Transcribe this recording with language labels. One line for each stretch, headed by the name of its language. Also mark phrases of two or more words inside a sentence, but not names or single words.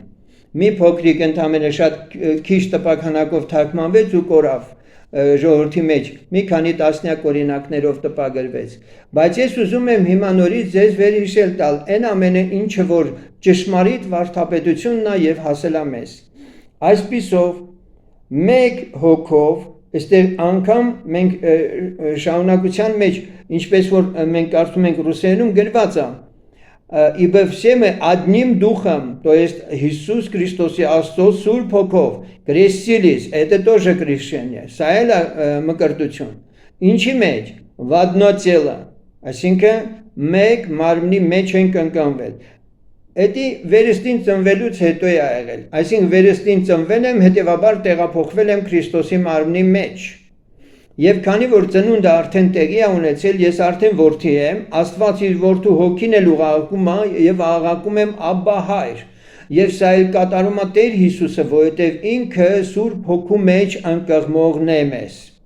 Armenian: Մի փոքրիկ ընդամենը շատ քիչ տպաքանակով թարգմանվեց ու կորավ ժողովրդի մեջ, մի քանի տասնյակ օրինակներով տպագրվեց։ Բայց ես ուզում եմ հիմա նորից ձեզ վերհիշել տալ այն ամենը, ինչը որ ճշմարիտ վարդապետությունն է եւ հասել է մեզ։ Այսպիսով մեկ հոգով, այստեղ անգամ մենք շարունակության մեջ, ինչպես որ մենք կարծում ենք ռուսերենում գրված է,
Russian: ибо все мы одним духом, то есть Иисус Христос и
Armenian: Աստծո Սուրբ Հոգով,
Russian: крестились, это тоже крещение,
Armenian: սա էլ է մկրտություն։ Ինչի մեջ,
Russian: в одно тело,
Armenian: այսինքն մեկ մարմնի մեջ ենք ընկղմվել։ Էդի վերստին ծնվելուց հետո է եղել, այսինքն վերստին ծնվել եմ, հետևաբար տեղափոխվել եմ Քրիստոսի մարմնի մեջ։ Եվ քանի որ ծնունդը արդեն տեղի է ունեցել, ես արդեն որդի եմ, Աստված իր որդու հոգին էլ ուղարկում է եւ աղաղակում եմ Աբբա հայր։ Եվ սա էլ կատարում է Տեր Հիսուսը, որովհետեւ ինքը Սուրբ Հոգու մեջ ընկղմողն է մեզ։